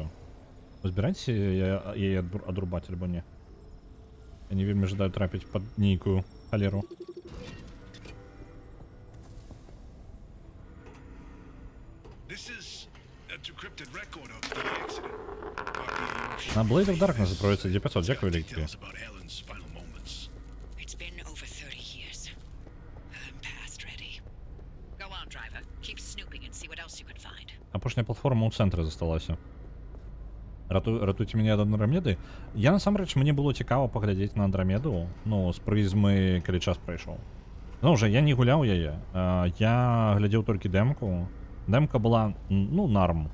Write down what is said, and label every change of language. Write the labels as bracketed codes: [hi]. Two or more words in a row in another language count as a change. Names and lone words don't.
[be] Збіраеце яе адрубаць альбо не? Я не вельмі жадаю трапіць пад нейкую халеру. [en] This is a decrypted record of the accident. [uk] На Blade of Darkness запроводится D500, дякую, Лейки. [en] Details about Helen's final moments. It's been over 30 years. I'm past ready. Go on, driver. Keep snooping and see what else you can find. [be] Апошняя платформа ў цэнтры засталася. Ратуйце мяне ад Андрамеды. Я насамрэч, мне было цікава паглядзець на Андрамеду, ну, з прызмы, калі час прайшоў. Ну, уже я не гуляў яе. Я глядзеў толькі дэмку. Дэмка была, ну, нарм.